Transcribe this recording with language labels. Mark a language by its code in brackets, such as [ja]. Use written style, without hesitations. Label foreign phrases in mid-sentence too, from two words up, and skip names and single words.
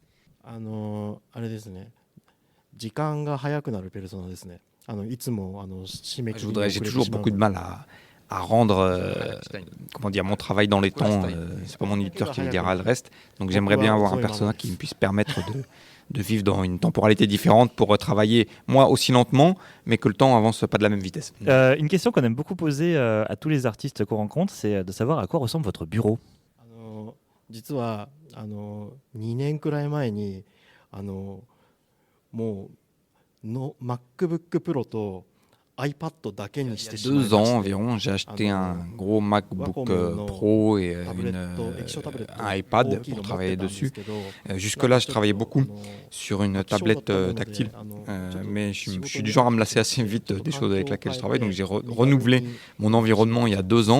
[fr] J'ai toujours beaucoup de mal à rendre comment dire, mon travail dans les temps. C'est pas mon éditeur qui me dira le reste. Donc j'aimerais bien avoir un personnage qui me puisse permettre de vivre dans une temporalité différente pour travailler, moi, aussi lentement, mais que le temps avance pas de la même vitesse. Une question qu'on aime beaucoup poser à tous les artistes qu'on rencontre, c'est de savoir à quoi ressemble votre bureau. [ja] 実は2年くらい前にもうの MacBook Pro と iPad だけにしてしまいまして [fr] 2 ans environ, j'ai acheté un gros MacBook Pro et un iPad pour travailler dessus. Jusque-là, je travaillais beaucoup sur une tablette tactile, mais je suis du genre à me lasser assez vite des choses avec lesquelles je travaille, donc j'ai renouvelé mon environnement il y a 2 ans.